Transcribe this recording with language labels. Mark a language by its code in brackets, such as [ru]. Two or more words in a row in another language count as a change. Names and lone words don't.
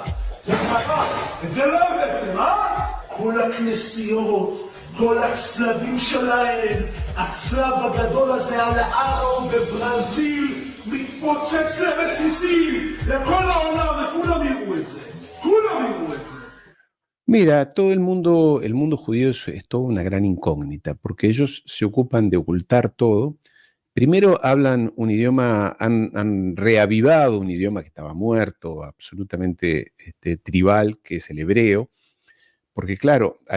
[he] זה ככה, את זה לא הבאתם, כל הכנסיות, כל הצלבים שלהם, הצלב הגדול הזה על הארו בברזיל, מתפוצץ לרסיסים, לכל העולם, וכולם יראו את זה, כולם יראו את זה. [es] Mira, todo el mundo judío es toda una gran incógnita, porque ellos se ocupan de ocultar todo. Primero hablan un idioma, han reavivado un idioma que estaba muerto, absolutamente tribal, que es el hebreo, porque claro, allí